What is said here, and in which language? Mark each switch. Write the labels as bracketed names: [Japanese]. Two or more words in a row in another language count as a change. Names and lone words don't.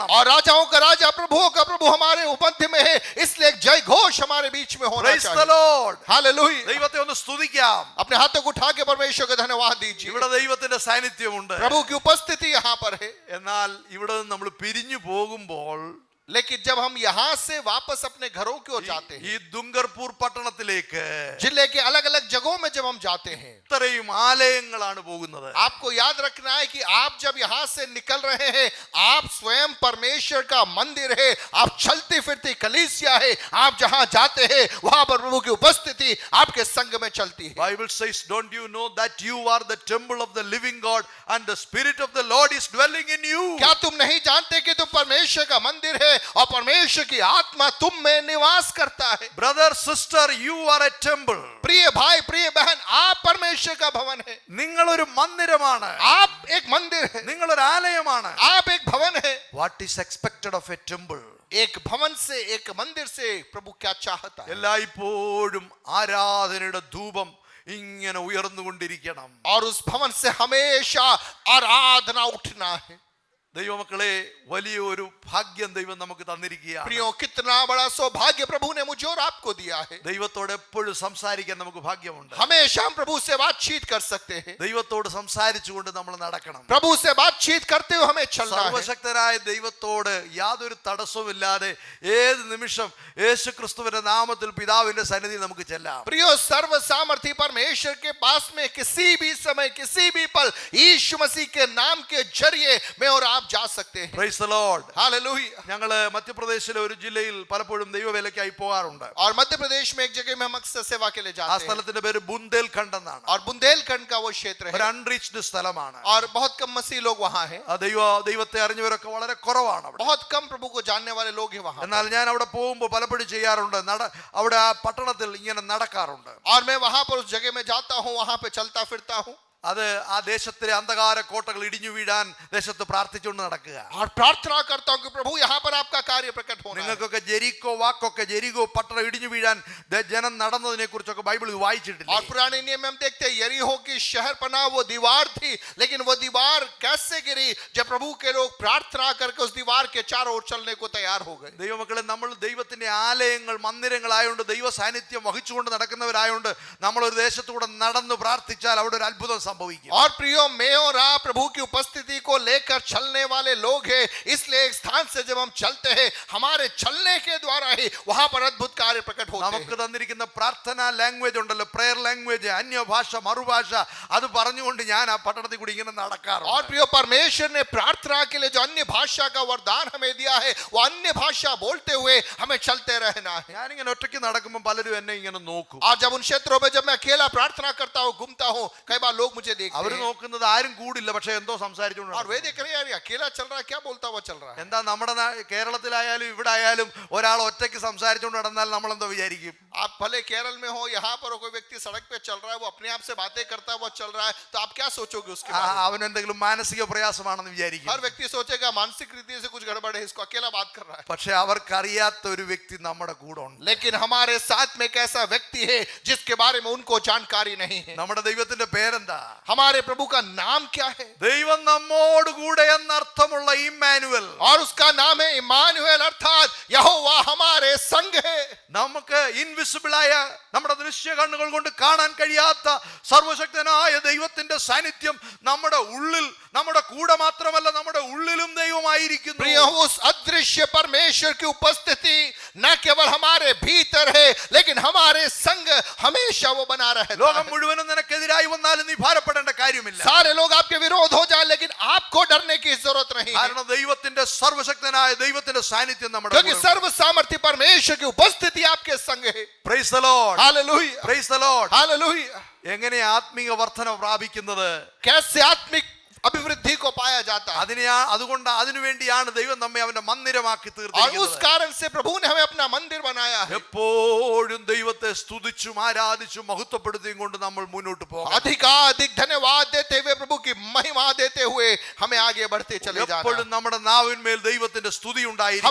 [Hindi] और राजाओं का राजा प्रभुओं का प्रभु हमारे मध्य में है, इसलिए एक जय घोष हमारे बीच में होना [English] Praise the [Hindi] चाहिए। [English] Lord. [Hindi] हालेलुया। [Malayalam] ദൈവത്തെ ഒന്ന് സ്തുതിക്കാം. [Hindi] अपने हाथों को उठा के परमेश्वर को धन्यवाद दीजिए। [Malayalam] ഇവിടെ ദൈവത്തിന്റെ സാന്നിധ്യമുണ്ട്. [Hindi] प्रभु की उपस्थिति यहाँ पर है। [Malayalam] എന്നാൽ ഇവിടെ നിന്ന് നമ്മൾ പിരിഞ്ഞു പോകുമ്പോൾ [Hindi] लेकिन जब हम यहाँ से वापस अपने घरों की ओर जाते हैं, [Malayalam] ഈ ദുംഗർപൂർ പട്ടണത്തിലേക്ക് [Hindi] जिले के अलग अलग जगहों में जब हम जाते हैं, [Malayalam] ഇത്രയും ആലയങ്ങളാണ് പോകുന്നത്. [Hindi] आपको याद रखना है कि आप जब यहाँ से निकल रहे हैं आप स्वयं परमेश्वर का मंदिर है, आप चलती फिरती कलीसिया है। आप जहाँ जाते हैं वहां पर प्रभु की उपस्थिति आपके संग में चलती है। [English] Bible says, don't you know that you are the temple of the living God and the spirit of the Lord is dwelling in you? [Hindi] क्या तुम नहीं जानते कि तुम परमेश्वर का मंदिर है और परमेश्वर की आत्मा तुम में निवास करता है? [English] Brother, sister, you are a temple. [Hindi] प्रिय भाई प्रिय बहन, आप परमेश्वर का भवन है। [Malayalam] നിങ്ങളൊരു മന്ദിരമാണ്. [Hindi] आप एक मंदिर है, [Malayalam] നിങ്ങളൊരു ആലയമാണ്. [Hindi] आप एक भवन है। [English] What is expected of a temple? [Hindi] एक भवन से एक मंदिर से प्रभु क्या चाहता है? [Malayalam] എല്ലായ്പ്പോഴും ആരാധനയുടെ ധൂപം ഇങ്ങനെ ഉയർന്നുകൊണ്ടിരിക്കണം. [Hindi] और उस भवन से हमेशा आराधना उठना है। [Malayalam] ദൈവമക്കളെ, വലിയൊരു ഭാഗ്യം ദൈവം നമുക്ക് തന്നിരിക്കുകയാണ്. [Hindi] प्रियो कितना बड़ा सौभाग्य प्रभु ने मुझे और आपको दिया है। [Malayalam] ദൈവത്തോട് എപ്പോഴും സംസാരിക്കാൻ നമുക്ക് ഭാഗ്യമുണ്ട്. [Hindi] हमेशा हम प्रभु से बातचीत कर सकते हैं। [Malayalam] ദൈവത്തോട് സംസാരിച്ചുകൊണ്ട് നമ്മൾ നടക്കണം. [Hindi] प्रभु से बातचीत करते हुए हमें चलना है। [Malayalam] സർവശക്തനായ ദൈവത്തോട് യാതൊരു തടസ്സവുമില്ലാതെ ഏത് നിമിഷം യേശുക്രിസ്തുവിന്റെ നാമത്തിൽ പിതാവിന്റെ സന്നിധി നമുക്ക് ചെല്ലാം. [Hindi] प्रियो सर्व सामर्थी परमेश्वर के पास में किसी भी समय किसी भी पल यीशु मसीह के नाम के जरिए मैं और आप जा सकते हैं। [English] Praise the Lord. [Hindi] हालेलुया। [Malayalam] ഞങ്ങള് മധ്യപ്രദേശിലെ ഒരു ജില്ലയിൽ പലപ്പോഴും ദൈവവേലയ്ക്കായി പോകാറുണ്ട്. [Hindi] और मध्य प्रदेश में एक जगह में हम अक्सर सेवा के लिए [Malayalam] ആ [Hindi] जाते हैं [Malayalam] സ്ഥലത്തിന്റെ പേര് ബുന്ദേൽഖണ്ഡ് എന്നാണ്. [Hindi] और बुंदेलखंड का वो क्षेत्र [Malayalam] ഒരു [Hindi] है [Malayalam] അൺറീച്ച്ഡ് സ്ഥലമാണ്. [Hindi] और बहुत कम मसीह लोग वहां हैं। [Malayalam] ആ ദൈവത്തെ അറിഞ്ഞവരൊക്കെ വളരെ കുറവാണ് അവിടെ. [Hindi] बहुत कम प्रभु को जानने वाले लोग हैं वहां। [Malayalam] എന്നാൽ ഞാൻ അവിടെ പോകുമ്പോൾ പലപ്പോഴും ചെയ്യാറുണ്ട്. അവിടെ ആ പട്ടണത്തിൽ ഇങ്ങനെ നടക്കാറുണ്ട്. [Hindi] और मैं वहां पर उस जगह में जाता हूं, वहां पे चलता फिरता हूं [Malayalam] അത് ആ ദേശത്തിലെ അന്ധകാര കോട്ടകൾ ഇടിഞ്ഞു വീഴാൻ ദേശത്ത് പ്രാർത്ഥിച്ചുകൊണ്ട് നടക്കുക. [Hindi] और प्रार्थना करता हूं कि प्रभु यहां पर आपका कार्य प्रकट होना है। [Malayalam] നിങ്ങൾക്കൊക്കെ ജെരിക്കോ പട്ടണം ഇടിഞ്ഞു വീഴാൻ ജനം നടന്നതിനെ കുറിച്ചൊക്കെ ബൈബിളിൽ വായിച്ചിട്ടില്ല. [Hindi] और पुराने नियम में हम देखते हैं यरीहो की शहर पनाह वो दीवार थी, लेकिन वो दीवार कैसे गिरी जब प्रभु के लोग प्रार्थना करके उस दीवार के चारों ओर चलने को तैयार हो गए। [Malayalam] ദൈവമക്കളെ, നമ്മൾ ദൈവത്തിന്റെ ആലയങ്ങൾ മന്ദിരങ്ങളായോണ്ട് ദൈവ സാന്നിധ്യം വഹിച്ചുകൊണ്ട് നടക്കുന്നവരായോണ്ട് നമ്മൾ ഒരു ദേശത്തൂടെ നടന്ന് പ്രാർത്ഥിച്ചാൽ അവിടെ ഒരു അത്ഭുതം സംഭവിക്കും. [Hindi] और प्रियो, मैं और आप प्रभु की उपस्थिति को लेकर चलने वाले लोग हैं, इसलिए एक स्थान से जब हम चलते हैं हमारे चलने के द्वारा ही वहां पर अद्भुत कार्य प्रकट होते [Malayalam] നമുക്ക് [Hindi] हैं। [Malayalam] തന്നിരിക്കുന്ന പ്രാർത്ഥനാ ലാംഗ്വേജ് ഉണ്ടല്ലോ, [English] prayer language, [Malayalam] അന്യഭാഷ മറുഭാഷ, അത് പറഞ്ഞുകൊണ്ട് ഞാൻ ആ പട്ടണത്തിൽ കൂടി ഇങ്ങനെ നടക്കാറുണ്ട്. [Hindi] और प्रियो, परमेश्वर ने प्रार्थना के लिए जो अन्य भाषा का वरदान हमें दिया है वो अन्य भाषा बोलते हुए हमें चलते रहना है। [Malayalam] ഞാനിങ്ങനെ ഒറ്റയ്ക്ക് നടക്കുമ്പോൾ പലരും എന്നെ ഇങ്ങനെ നോക്കും. [Hindi] और जब उन क्षेत्रों में जब मैं अकेला प्रार्थना करता हूँ, घूमता हूँ, कई बार लोग मुझे देखते [Malayalam] അവർ [Hindi] हैं [Malayalam] നോക്കുന്നത് ആരും കൂടില്ല, പക്ഷെ എന്തോ സംസാരിച്ചുകൊണ്ട് [Hindi] और [Malayalam] നടക്കും. [Hindi] वे देख रहे हैं यार ये अकेला चल रहा है, क्या बोलता हुआ चल रहा है। [Malayalam] എന്താ നമ്മുടെ കേരളത്തിലായാലും ഇവിടെ ആയാലും ഒരാൾ ഒറ്റയ്ക്ക് സംസാരിച്ചുകൊണ്ട് നടന്നാൽ നമ്മൾ എന്തോ വിചാരിക്കും? [Hindi] आप भले केरल में हो, यहाँ पर हो, कोई व्यक्ति सड़क पे चल रहा है, वो अपने आप से बातें करता हुआ चल रहा है, तो आप क्या सोचोगे उसके बारे में? [Malayalam] അവൻ എന്തെങ്കിലും മാനസിക പ്രയാസമാണെന്ന് വിചാരിക്കും. [Hindi] हर व्यक्ति सोचेगा मानसिक रीति से कुछ गड़बड़ है, इसको अकेला बात कर रहा है। [Malayalam] പക്ഷെ അവർക്കറിയാത്ത ഒരു വ്യക്തി നമ്മുടെ കൂടെ ഉണ്ട്. [Hindi] लेकिन हमारे साथ में एक ऐसा व्यक्ति है जिसके बारे में उनको जानकारी नहीं है। [Malayalam] നമ്മുടെ ദൈവത്തിന്റെ പേരെന്താ? [Hindi] हमारे प्रभु का नाम क्या है? [Malayalam] ദൈവം നമ്മോട് കൂടെ എന്നർത്ഥമുള്ള ഇമ്മാനുവൽ. [Hindi] और उसका नाम है इम्मानुएल, अर्थात यहोवा हमारे संग है। [Malayalam] നമുക്ക് ഇൻവിസിബിൾ ആയ നമ്മുടെ ദൃശ്യ കണ്ണുകൾ കൊണ്ട് കാണാൻ കഴിയാത്ത സർവശക്തനായ ദൈവത്തിന്റെ സാന്നിധ്യം നമ്മുടെ ഉള്ളിൽ, നമ്മുടെ കൂടെ മാത്രമല്ല നമ്മുടെ ഉള്ളിലും ദൈവമായിരിക്കുന്നു. [Hindi] प्रिय, उस अदृश्य परमेश्वर की उपस्थिति न केवल हमारे भीतर है लेकिन हमारे संग हमेशा वो बना रहता [Malayalam] ലോകം [Hindi] है। [Malayalam] മുഴുവനും നിനക്കെതിരായി വന്നാലും നീ ഭാരപ്പെടേണ്ട കാര്യമില്ല. [Hindi] सारे लोग आपके विरोध हो जाए लेकिन आपको डरने की जरूरत नहीं है, [Malayalam] കാരണം ദൈവത്തിന്റെ സർവശക്തനായ ദൈവത്തിന്റെ സാന്നിധ്യം നമ്മുടെ [Hindi] क्योंकि सर्व सामर्थ्य परमेश्वर की उपस्थिति आपके संग है। [English] Praise the Lord, [Hindi] हालेलुया, [English] Praise the Lord. [Hindi] हालेलुया। [Malayalam] എങ്ങനെ ആത്മീക വർധന പ്രാപിക്കുന്നത്? [Hindi] कैसे आत्मिक अभिवृद्धि को पाया जाता है? [Malayalam] അതുകൊണ്ട് അതിനുവേണ്ടിയാണ് ദൈവം നമ്മെ അവന്റെ മന്ദിരമാക്കി [Hindi] और उस [Malayalam] തീർത്തിരിക്കുന്നത്. [Hindi] कारण से प्रभु ने हमें अपना मंदिर बनाया है। [Malayalam] എപ്പോഴും ദൈവത്തെ സ്തുതിച്ചും ആരാധിച്ചും മഹത്വപ്പെടുത്തിയും കൊണ്ട് നമ്മൾ മുന്നോട്ട് പോകാം. [Hindi] अधिकाधिक धन्यवाद देते हुए प्रभु की महिमा देते हुए हमें आगे बढ़ते चले जाना। [Malayalam] എപ്പോഴും നമ്മുടെ നാവിന്മേൽ ദൈവത്തിന്റെ സ്തുതി ഉണ്ടായിരിക്കും.